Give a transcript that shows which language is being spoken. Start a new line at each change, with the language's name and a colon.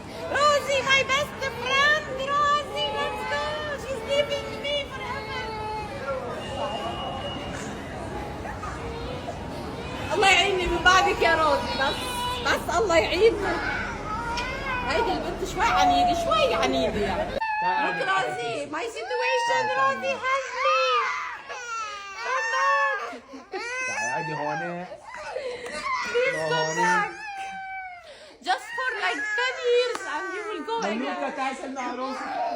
English: Rosie my best friend. Rosie let's go. She's leaving me forever.
Arabic: الله يعيني من بعدك يا روزي. بس الله يعيننا. هيدي البنت شوي عنيدة يعني.
English: Look Rosie my situation. Rosie help me. Come back.
Arabic: تعالي هون.
English: Please come back. Just for like 10 years and you will go again.
Arabic: تعالي سلمي على روزي.